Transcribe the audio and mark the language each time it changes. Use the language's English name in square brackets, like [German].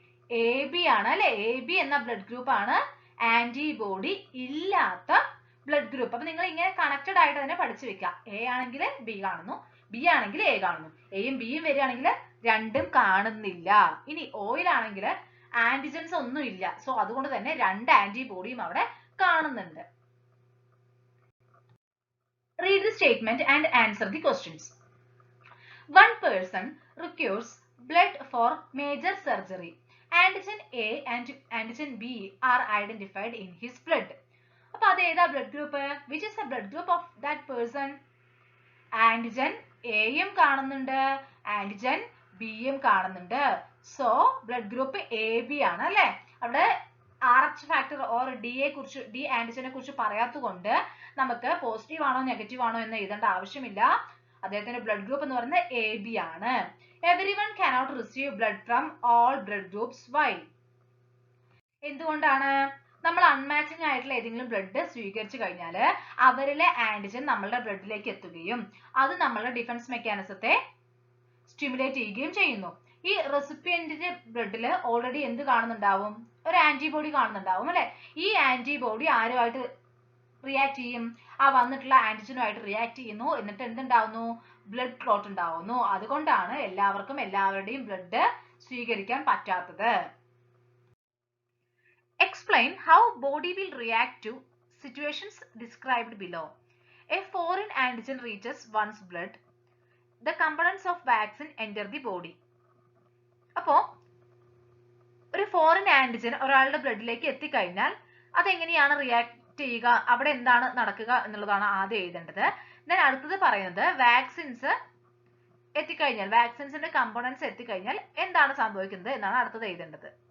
[Malayalam] A B ആണ് അല്ലെ? A B എന്ന ബ്ലഡ് ഗ്രൂപ്പ് ആണ് ആന്റിബോഡി ഇല്ലാത്ത ബ്ലഡ് ഗ്രൂപ്പ്. അപ്പൊ നിങ്ങൾ ഇങ്ങനെ കണക്റ്റഡ് ആയിട്ട് തന്നെ പഠിച്ചു വെക്കുക. എ ആണെങ്കിൽ ബി കാണുന്നു, ബി ആണെങ്കിൽ എ കാണുന്നു. എയും ബിയും വരികയാണെങ്കിൽ രണ്ടും കാണുന്നില്ല. ഇനി ഓയിലാണെങ്കിൽ ആന്റിജൻസ് ഒന്നും ഇല്ല. സോ അതുകൊണ്ട് തന്നെ രണ്ട് ആന്റിബോഡിയും അവിടെ കാണുന്നുണ്ട്. [English] Read the statement and answer the questions. One person requires blood for major surgery. Antigen A and antigen B are identified in his blood. [Malayalam] അപ്പോൾ അത് ഏതാ blood group? [English] Which is the blood group of that person? [Malayalam] Antigen എയും കാണുന്നുണ്ട്, antigen ബിയും കാണുന്നുണ്ട്. So blood group A B ആണ് അല്ലെ. അവിടെ RH ഫാക്ടർ ഓർ ഡി ആന്റിജനെ കുറിച്ച് പറയാത്തതുകൊണ്ട് നമുക്ക് പോസിറ്റീവ് ആണോ നെഗറ്റീവ് ആണോ എന്ന് എഴുതേണ്ട ആവശ്യമില്ല. അദ്ദേഹത്തിന്റെ ബ്ലഡ് ഗ്രൂപ്പ് എന്ന് പറയുന്നത് എ ബി ആണ്. [English] Everyone cannot receive blood from all blood groups. Why? [Malayalam] എന്തുകൊണ്ടാണ്? നമ്മൾ അൺമാച്ചിങ് ആയിട്ടുള്ള ഏതെങ്കിലും ബ്ലഡ് സ്വീകരിച്ചു കഴിഞ്ഞാൽ അവരിലെ ആന്റിജൻ നമ്മളുടെ ബ്ലഡിലേക്ക് എത്തുകയും അത് നമ്മളുടെ ഡിഫൻസ് മെക്കാനിസത്തെ സ്റ്റിമുലേറ്റ് ചെയ്യുകയും ചെയ്യുന്നു. ഈ റെസിപ്പിയന്റിന്റെ ബ്ലഡിൽ ഓൾറെഡി എന്ത് കാണുന്നുണ്ടാവും? ഒരു ആന്റിബോഡി കാണുന്നുണ്ടാവും അല്ലെ. ഈ ആന്റിബോഡി ആരുമായിട്ട് റിയാക്ട് ചെയ്യും? ആ വന്നിട്ടുള്ള ആന്റിജനുമായിട്ട് റിയാക്ട് ചെയ്യുന്നു. എന്നിട്ട് എന്തുണ്ടാവുന്നു? ബ്ലഡ് ക്ലോട്ട് ഉണ്ടാവുന്നു. അതുകൊണ്ടാണ് എല്ലാവർക്കും എല്ലാവരുടെയും ബ്ലഡ് സ്വീകരിക്കാൻ പറ്റാത്തത്. [English] Explain how body will react to situations described below. A foreign antigen reaches one's blood. The components of vaccine enter the body. [Malayalam] അപ്പോ ഒരു ഫോറിൻ ആന്റിജൻ ഒരാളുടെ ബ്ലഡിലേക്ക് എത്തിക്കഴിഞ്ഞാൽ അതെങ്ങനെയാണ് റിയാക്ട് ചെയ്യുക, അവിടെ എന്താണ് നടക്കുക എന്നുള്ളതാണ് ആദ്യം എഴുതേണ്ടത്. ദെൻ അടുത്തത് പറയുന്നത് വാക്സിൻസ് എത്തിക്കഴിഞ്ഞാൽ, വാക്സിൻസിന്റെ കമ്പോണൻസ് എത്തിക്കഴിഞ്ഞാൽ എന്താണ് സംഭവിക്കുന്നത് എന്നാണ് അടുത്തത് എഴുതേണ്ടത്.